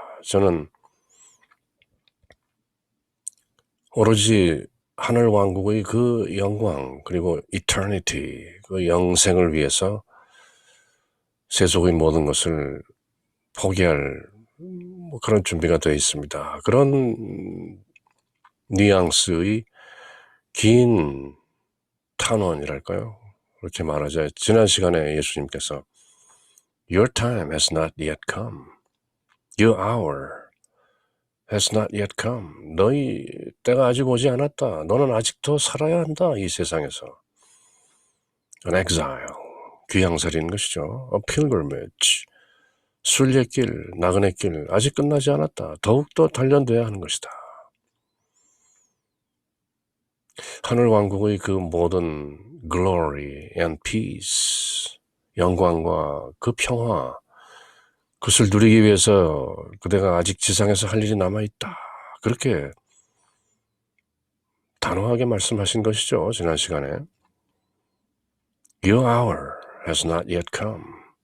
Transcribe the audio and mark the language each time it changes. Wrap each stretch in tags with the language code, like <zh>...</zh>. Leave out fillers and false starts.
<ko>저는 오로지 하늘 왕국의 그 영광, 그리고 eternity, 그 영생을 위해서 세속의 모든 것을 포기할 뭐 그런 준비가 되어 있습니다. 그런 뉘앙스의 긴 탄원이랄까요? 그렇게 말하자. 지난 시간에 예수님께서</ko> <en>Your time has not yet come. Your hour has not yet come.</en> <ko>너희 때가 아직 오지 않았다. 너는 아직도 살아야 한다. 이 세상에서. An exile, 귀향살이인 것이죠. A pilgrimage, 순례길, 나그네 길, 아직 끝나지 않았다. 더욱더 단련돼야 하는 것이다. 하늘 왕국의 그 모든</ko> <en>glory and peace,</en> <ko>영광과 그 평화, 그것을 누리기 위해서 그대가 아직 지상에서 할 일이 남아있다. 그렇게 단호하게 말씀하신 것이죠. 지난 시간에.</ko> <en>Your hour has not yet come.</en>